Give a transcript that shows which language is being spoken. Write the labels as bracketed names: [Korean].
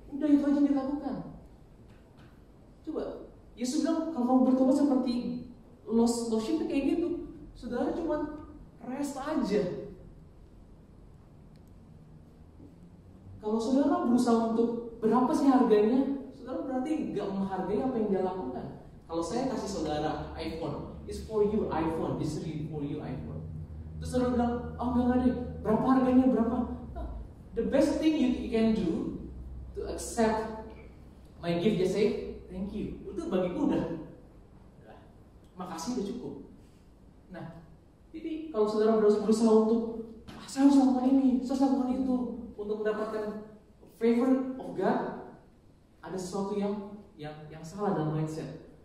[Indonesian] Udah itu aja yang dilakukan. Coba, Yesus bilang kalau kamu bertobat seperti lost sheep kayak gitu, saudara cuma rest aja. Kalau saudara berusaha untuk berapa sih harganya, saudara berarti gak menghargai apa yang dia lakukan. Kalau saya kasih saudara iPhone, [English] it's for you iPhone, this is for you iPhone. [Indonesian] Terus saudara bilang, oh enggak deh, berapa harganya, berapa? [English] The best thing you can do to accept my gift, just say thank you. [Indonesian] Itu bagiku udah makasih udah cukup. Nah, jadi kalau saudara berusaha untuk saya harus lakukan ini, saya harus lakukan itu untuk mendapatkan [English] favor of God, [Indonesian] ada sesuatu yang salah dalam mindset.